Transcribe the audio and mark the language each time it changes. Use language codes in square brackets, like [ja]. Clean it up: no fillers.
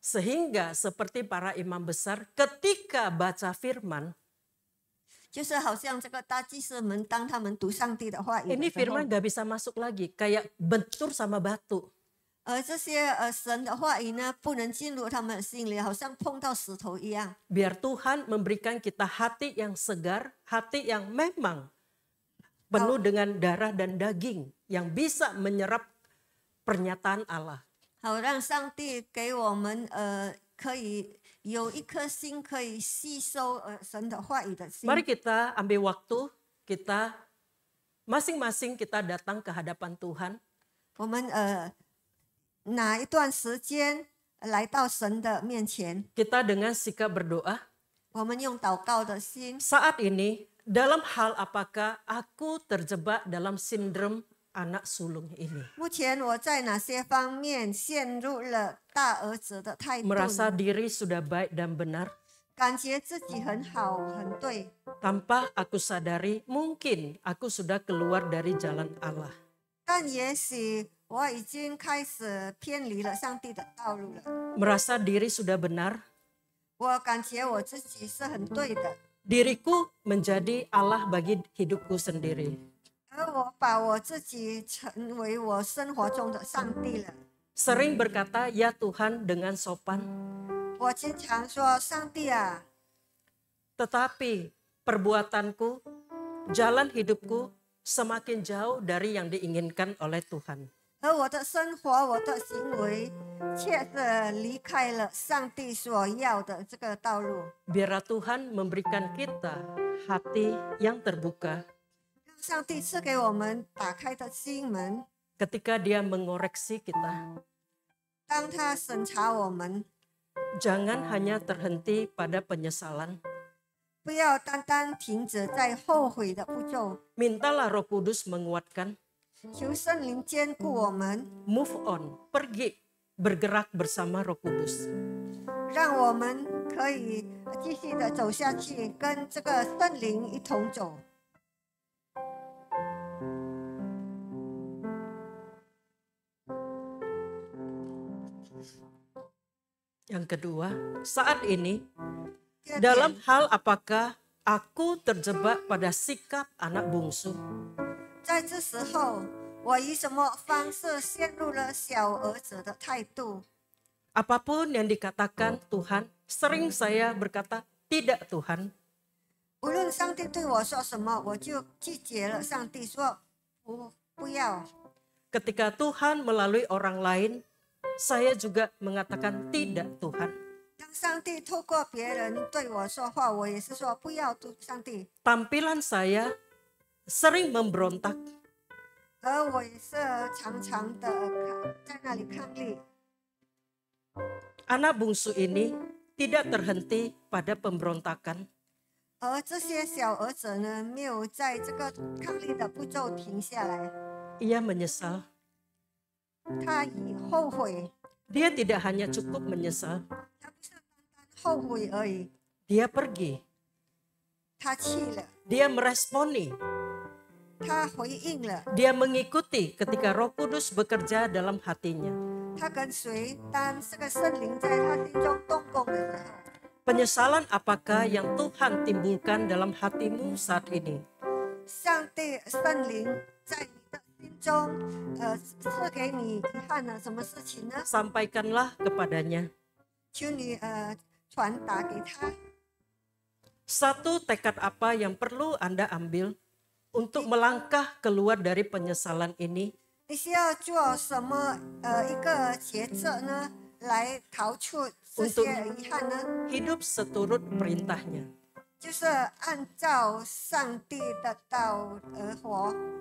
[id] Sehingga seperti para imam besar ketika baca firman, [zh] 就是好像这个大祭司们当他们读上帝的话语 [id] ini [zh] 的时候 [id] firman，gak bisa masuk lagi, kayak bentur sama batu. [zh] 这些神的话语呢，不能进入他们的心里，好像碰到石头一样。 [id] Biar Tuhan memberikan kita hati yang segar, hati yang memang penuh dengan darah dan daging yang bisa menyerap pernyataan Allah. [zh] 好让上帝给我们可以有一颗心可以吸收神的话语的心。 [id] Mari kita ambil waktu, kita masing-masing kita datang ke hadapan Tuhan. [zh] 我们拿一段时间来到神的面前， [id] Kita dengan sikap berdoa. [zh] 我们用祷告的心。 [id] Saat ini, dalam hal apakah aku terjebak dalam sindrom anak sulung ini? [zh] 目前我在哪些方面陷入了大儿子的态度呢？ [id] Merasa diri sudah baik dan benar, [zh] 感觉自己很好很对， [id] tanpa aku sadari mungkin aku sudah keluar dari jalan Allah. [zh] 但也许我已经开始偏离了上帝的道路了。 [id] Merasa diri sudah benar, [zh] 我感觉我自己是很对的， [id] diriku menjadi Allah bagi hidupku sendiri. [zh] 而我把我自己成为我生活中的上帝了。 [id] Sering berkata, ya Tuhan dengan sopan. [zh] 我经常说：“上帝啊， [id] Tetapi perbuatanku, jalan hidupku semakin jauh dari yang diinginkan oleh Tuhan. [zh] 而我的生活、我的行为，却是离开了上帝所要的这个道路。 [id] Biarlah Tuhan memberikan kita hati yang terbuka [zh] 让上帝赐给我们打开的心门， [id] ketika Dia mengoreksi kita. [zh] 当他审查我们， [id] Jangan hanya terhenti pada penyesalan. [zh] 不要单单停止在后悔的步骤。 [id] Mintalah Roh Kudus menguatkan. [zh] 求圣灵坚固我们， [en] Move on, [id] pergi, bergerak bersama Roh Kudus. [zh] 让我们可以继续的走下去，跟这个圣灵一同走。 [id] Yang kedua, saat ini [zh] 第二 [id] dalam [zh] 点， [id] hal apakah aku terjebak pada sikap anak bungsu? [zh] 在这时候，我以什么方式陷入了小儿子的态度？ [id] Apapun yang dikatakan Tuhan, sering saya berkata, tidak Tuhan. [zh] 无论上帝对我说什么，我就拒绝了。上帝说不要。 [id] Ketika Tuhan melalui orang lain, saya juga mengatakan tidak Tuhan. [zh] 当上帝透过别人对我说话，我也是说不要。上帝， [id] Tampilan saya sering memberontak, [zh] 而我也是常常的在那里抗力。 [id] anak bungsu ini tidak terhenti pada pemberontakan. [zh] 而这些小儿子呢，没有在这个抗力的步骤停下来， [id] Ia menyesal. [zh] 他已后悔， [id] Dia tidak hanya cukup menyesal, [zh] 他不是单单后悔而已， [id] dia pergi. [zh] 他去了， [id] Dia meresponi. [zh] 他回应了， [id] Dia mengikuti ketika Roh Kudus bekerja dalam hatinya. [zh] 他跟随。当这个圣灵在他心中动工的时候， [id] Penyesalan apakah yang Tuhan timbulkan dalam hatimu saat ini? [zh] 上帝圣灵在你的心中，赐给你遗憾了什么事情呢？ [id] Sampaikanlah kepadanya. [zh] 求你传达给他。 [id] Satu tekad apa yang perlu Anda ambil untuk melangkah keluar dari penyesalan ini? [zh] 你需要做什么一个抉择呢？来逃出这些遗憾呢？ [id] Hidup seturut perintahnya. [zh] 就是按照上帝的道而活。